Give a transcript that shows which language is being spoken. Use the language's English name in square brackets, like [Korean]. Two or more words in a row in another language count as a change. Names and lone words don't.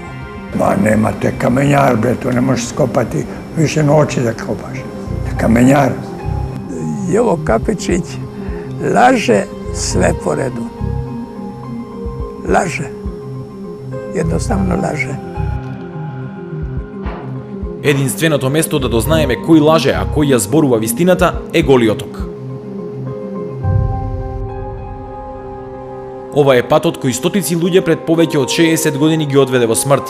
[Serbian] Ma nemate kamenjar, bre, to ne možeš skopati više noći da kopaš. Kamenjar. Jovo Kapičić laže sve po redu. Laže. Jednostavno laže. [Macedonian] Единственото место да дознаеме кој лаже, а кој ја зборува вистината е Голи оток. Ова е патот кој стотици луѓе пред повеќе од 60 години ги одведе во смрт.